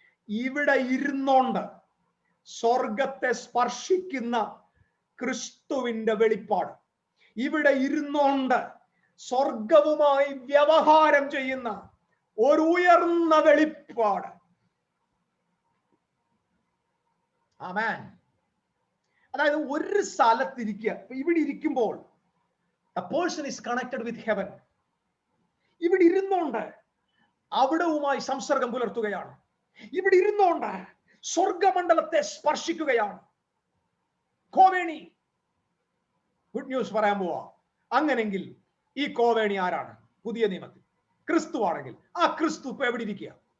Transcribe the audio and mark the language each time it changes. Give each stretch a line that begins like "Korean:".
Malayalam: ഇവിടെ ഇരുന്നോണ്ട് സ്വർഗത്തെ സ്പർശിക്കുന്ന ക്രിസ്തുവിന്റെ വെളിപ്പാട്, ഇവിടെ ഇരുന്നോണ്ട് സ്വർഗവുമായി വ്യവഹാരം ചെയ്യുന്ന ഒരു ഉയർന്ന വെളിപ്പാട്. ആമേൻ. അതായത് ഒരു സ്ഥലത്തിരിക്കുക, ഇവിടെ ഇരിക്കുമ്പോൾ
English: a person is connected with heaven.
Malayalam: ഇവിടെ ഇരുന്നോണ്ട് അവിടവുമായി സംസർഗം പുലർത്തുകയാണ്. ഇവിടെ ഇരുന്നോണ്ട് സ്വർഗമണ്ഡലത്തെ സ്പർശിക്കുകയാണ്. കോവേണി ഗുഡ് ന്യൂസ് പറയാൻ പോവാ. അങ്ങനെങ്കിൽ ഈ കോവേണി ആരാണ്? പുതിയ നിയമത്തിൽ ക്രിസ്തു ആണെങ്കിൽ ആ ക്രിസ്തു ഇപ്പൊ എവിടെ ഇരിക്കുക?